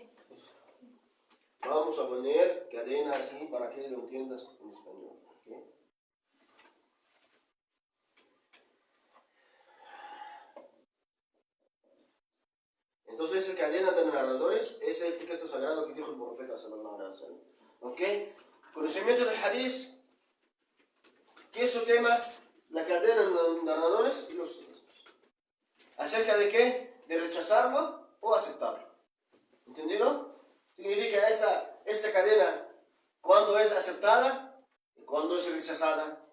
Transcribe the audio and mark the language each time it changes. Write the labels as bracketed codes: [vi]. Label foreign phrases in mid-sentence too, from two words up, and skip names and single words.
[es] Vamos a poner cadena así para que lo entiendas en español. ¿Okay? Entonces, esa cadena de narradores es el texto sagrado que dijo el profeta [ar] صلى الله عليه وسلم. [es] ¿Ok? Conocimiento del hadith. ¿Qué es su tema? La cadena de narradores y los textos. ¿Acerca de qué? ¿De rechazarlo o aceptarlo? ¿Entendido? Significa esta cadena, cuando es aceptada y cuando es rechazada.